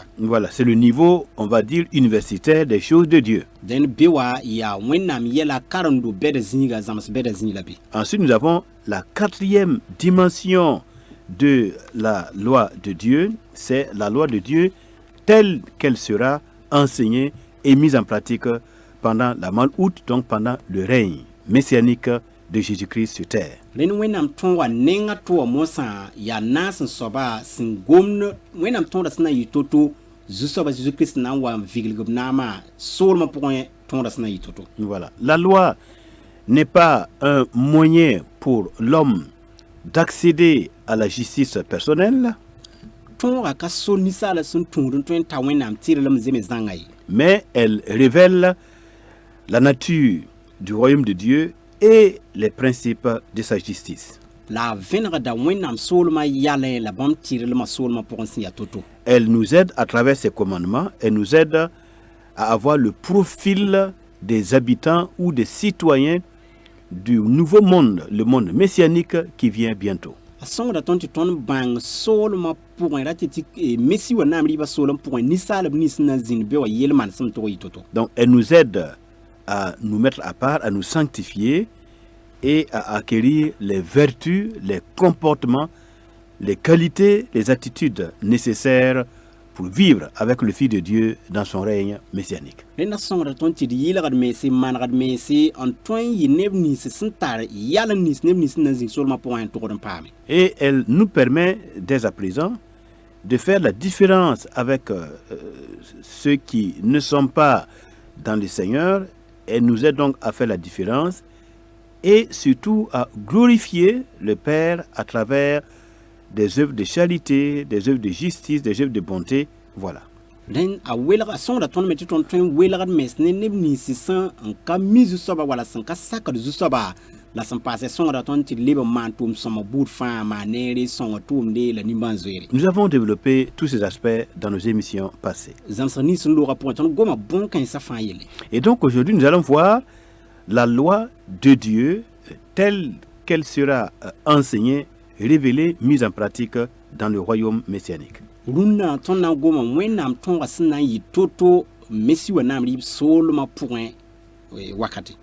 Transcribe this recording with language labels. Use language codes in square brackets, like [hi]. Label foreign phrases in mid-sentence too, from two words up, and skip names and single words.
[fr] Voilà, c'est le niveau, on va dire, universitaire des choses de Dieu. [mos] Dẽn be wa yaa Wẽnnaam yɛla karendo bɛda zĩiga zãms bɛda zĩig la be. [fr] Ensuite, nous avons la 4e dimension de la loi de Dieu, c'est la loi de Dieu telle qu'elle sera enseignée et mise en pratique pendant la malhoute, donc pendant le règne messianique de Jésus-Christ sur terre. [mos] Ren Wẽnnaam tõoga nenga tʋʋa mosã yaa naas n soaba sẽn gomd Wẽnnaam tõoda sẽn na yɩ to-to Zu-soabã Jésus-Christ na n wa n vigilg b naamã soolmã pʋgẽ tõoda sẽn na yɩ to-to. [fr] Voilà. La loi n'est pas un moyen pour l'homme d'accéder à la justice personnelle, [mos] Tõoga ka so ninsaala sẽn tũud n tõe n ta Wẽnnaam tɩrlem zeme zãnga ye. [fr] mais elle révèle la nature du royaume de Dieu et les principes de sa justice. [mos] La a vẽnegda Wẽnnaam soolmã yalẽ la bãmb tɩrlmã soolmã pʋgẽ sẽn ya to-to. [fr] Elle nous aide à travers ses commandements, elle nous aide à avoir le profil des habitants ou des citoyens du nouveau monde, le monde messianique qui vient bientôt. [mos] A sõngda tõnd tɩ tõnd bãng soolmã pʋgẽ ra tɩ tɩ Messi wa naam rɩɩbã soolem pʋgẽ ninsaalb nins na zĩnd be wa yel-maan sẽn tʋg yɩ to-to. [fr] Donc elle nous aide à nous mettre à part, à nous sanctifier et à acquérir les vertus, les comportements, les qualités, les attitudes nécessaires pour vivre avec le Fils de Dieu dans son règne messianique. [mos] Rẽnda sõngda tõnd tɩ d yɩlgd mense manegd mense n tõe n yɩ neb nins sẽn tar yal n nins neb nins na zĩnd soolmã pʋgẽ n tʋgd n paame. [fr] Et elle nous permet dès à présent de faire la différence avec ceux qui ne sont pas dans le Seigneur. Elle nous aide donc à faire la différence et surtout à glorifier le Père à travers des œuvres de charité, des œuvres de justice, des œuvres de bonté. Voilà. [mos] Rẽnd a welg a sõngda tõnd me tɩ tõnd tõe n welgd mens ne neb nins sẽn n ka mi zu-soaba wala sẽn ka sakd zu-soaba la sẽn paasɛ sõngda tõnd tɩ d leb n maan tʋʋm sõma buud fãa maa neere sõnga tʋʋmde la nimbãan-zoeere. [fr] Nous avons développé tous ces aspects dans nos émissions passées. [mos] Zãmsg nins sẽn loogã pʋgẽ tõnd goma bõn-kãensã fãa yelle. [fr] Et donc aujourd'hui, nous allons voir la loi de Dieu telle qu'elle sera enseignée, révélée, mise en pratique dans le royaume messianique. [mos] Rũnnã tõnd na n goma Wẽnnaam tõoga sẽn na n yɩ to-to Messi wa naam rɩɩb soolmã pʋgẽ wakate.